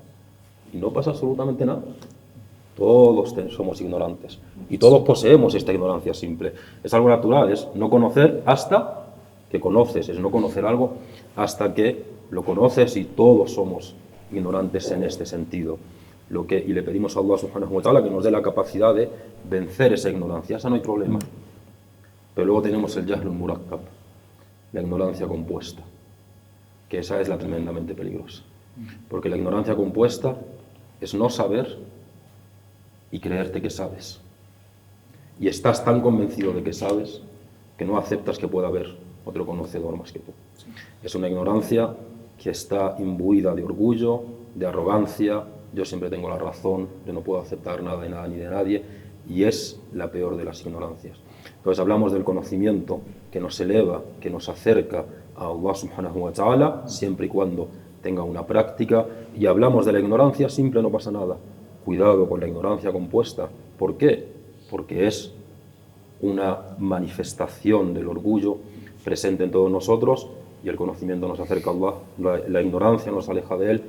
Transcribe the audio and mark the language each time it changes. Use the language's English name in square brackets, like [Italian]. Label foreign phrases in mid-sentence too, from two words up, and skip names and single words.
[Spanish] Y no pasa absolutamente nada. Todos somos ignorantes y todos poseemos esta ignorancia simple. Es algo natural, es no conocer hasta que conoces, es no conocer algo hasta que lo conoces, y todos somos ignorantes en este sentido. Y le pedimos a [Arabic] الله سبحانه وتعالى [Spanish] que nos dé la capacidad de vencer esa ignorancia, esa no hay problema. Pero luego tenemos el [Arabic] الجهل المركب, [Spanish] la ignorancia compuesta, que esa es la tremendamente peligrosa. Porque la ignorancia compuesta es no saber y creerte que sabes. Y estás tan convencido de que sabes que no aceptas que pueda haber otro conocedor más que tú. Es una ignorancia que está imbuida de orgullo, de arrogancia. Yo siempre tengo la razón, yo no puedo aceptar nada de nada ni de nadie, y es la peor de las ignorancias. Entonces hablamos del conocimiento que nos eleva, que nos acerca a [Arabic] الله سبحانه وتعالى, [Spanish] siempre y cuando tenga una práctica, y hablamos de la ignorancia simple, no pasa nada. Cuidado con la ignorancia compuesta. ¿Por qué? Porque es una manifestación del orgullo presente en todos nosotros, y el conocimiento nos acerca a Allah, la ignorancia nos aleja de Él.